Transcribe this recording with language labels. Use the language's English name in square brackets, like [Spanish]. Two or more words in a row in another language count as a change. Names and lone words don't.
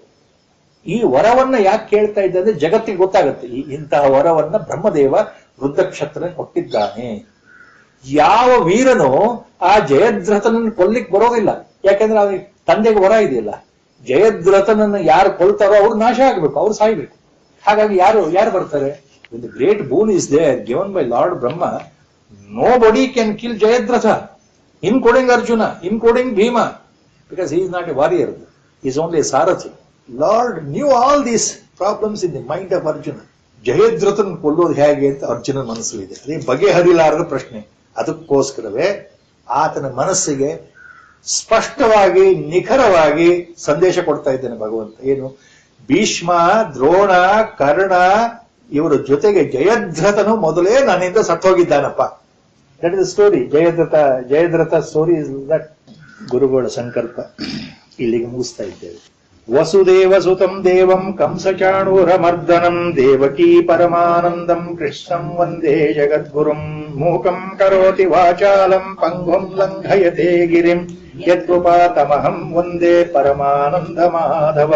[Kannada] ಈ ವರವನ್ನ ಯಾಕೆ ಕೇಳ್ತಾ ಇದ್ದಂದ್ರೆ ಜಗತ್ತಿಗೆ ಗೊತ್ತಾಗುತ್ತೆ ಇಂತಹ ವರವನ್ನ ಬ್ರಹ್ಮದೇವ ವೃದ್ಧಕ್ಷತ್ರ ಕೊಟ್ಟಿದ್ದಾನೆ. ಯಾವ ವೀರನು ಆ ಜಯದ್ರಥನನ್ನು ಕೊಲ್ಲಿಕ್ ಬರೋದಿಲ್ಲ, ಯಾಕಂದ್ರೆ ಅವ್ರಿಗೆ ತಂದೆಗೆ ವರ ಇದೆಯಲ್ಲ. ಜಯದ್ರಥನನ್ನು ಯಾರು ಕೊಲ್ತಾರೋ ಅವ್ರು ನಾಶ ಆಗ್ಬೇಕು, ಅವ್ರು ಸಾಯ್ಬೇಕು. ಹಾಗಾಗಿ ಯಾರು ಬರ್ತಾರೆ? [English] When the great boon is there given by Lord Brahma, nobody can kill Jayadratha, including Arjuna, including Bhima, because he is not a warrior. He is only a Sarathi. Lord knew all these problems in the mind of Arjuna. [Kannada] ಜಯದ್ರಥನ್ ಕೊಲ್ಲೋದು ಹೇಗೆ ಅಂತ ಅರ್ಜುನ ಮನಸ್ಸು ಇದೆ. ಅದೇ ಬಗೆಹರಿಲಾರದ ಪ್ರಶ್ನೆ. ಅದಕ್ಕೋಸ್ಕರವೇ ಆತನ ಮನಸ್ಸಿಗೆ ಸ್ಪಷ್ಟವಾಗಿ ನಿಖರವಾಗಿ ಸಂದೇಶ ಕೊಡ್ತಾ ಇದ್ದೇನೆ ಭಗವಂತ. ಏನು? ಭೀಷ್ಮ, ದ್ರೋಣ, ಕರ್ಣ ಇವರ ಜೊತೆಗೆ ಜಯದ್ರಥನು ಮೊದಲೇ ನನ್ನಿಂದ ಸತ್ತೋಗಿದ್ದಾನಪ್ಪ. [English] That is the story. Jayadratha story is that. [Kannada] ಗುರುಗಳ ಸಂಕಲ್ಪ. ಇಲ್ಲಿಗೆ ಮುಗಿಸ್ತಾ ಇದ್ದೇವೆ. [Sanskrit] ವಸುದೇವ ಸುತಂ ದೇವಂ ಕಂಸಚಾಣೂರಮರ್ದನಂ ದೇವಕೀ ಪರಮಾನಂದಂ ಕೃಷ್ಣಂ ವಂದೇ ಜಗದ್ಗುರುಂ ಮೂಕಂ ಕರೋತಿ ವಾಚಾಲಂ ಪಂಗುಂ ಲಂಘಯತೆ ಗಿರಿಂ ಯತ್ಕೃಪಾತಮಹಂ ವಂದೇ ಪರಮಾನಂದ ಮಾಧವಂ.